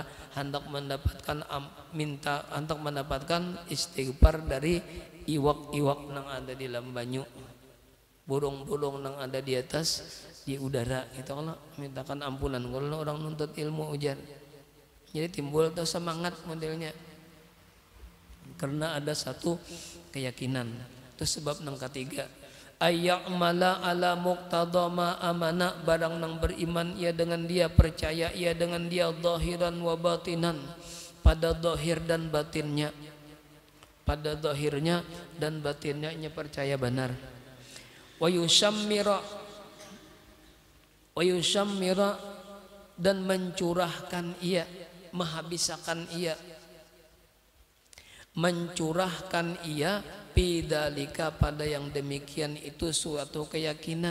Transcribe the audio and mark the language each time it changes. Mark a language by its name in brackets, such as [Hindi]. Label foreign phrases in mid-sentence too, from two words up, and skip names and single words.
[Banjar] Hendak mendapatkan istighfar dari iwak-iwak nang ada di dalam banyu, burung-burung nang ada di atas di udara itu, Allah mintakan ampunan kalau orang nuntut ilmu ujar. Jadi timbul tuh semangat modelnya karena ada satu keyakinan. Itu sebab nang ketiga, [Arabic] أن يعمل على مقتضى ما آمن, [Banjar] barang nang beriman ia dengan dia, percaya ia dengan dia, [Arabic] ظاهرا وباطنا, [Banjar] pada zahir dan batinnya. Pada zahirnya dan batinnya ia percaya benar. [Arabic] ويشمر [Banjar] dan mencurahkan ia, menghabiskan ia, mencurahkan ia bidalika, pada yang demikian itu suatu keyakinan.